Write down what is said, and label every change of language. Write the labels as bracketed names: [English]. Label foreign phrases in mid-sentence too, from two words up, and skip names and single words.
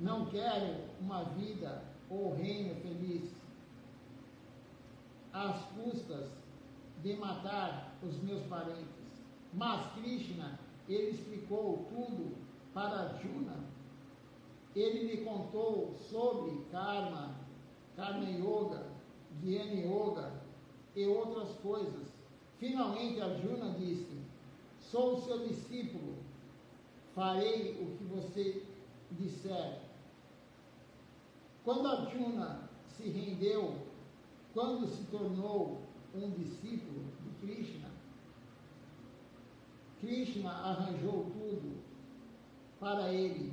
[Portuguese] Não quero uma vida ou reino feliz às custas de matar os meus parentes. Mas Krishna, ele explicou tudo para Arjuna. Ele lhe contou sobre karma, karma yoga, jnana yoga e outras coisas. Finalmente Arjuna disse: sou seu discípulo, farei o que você disser. Quando Arjuna se rendeu, quando se tornou um discípulo de Krishna, Krishna arranjou tudo para ele.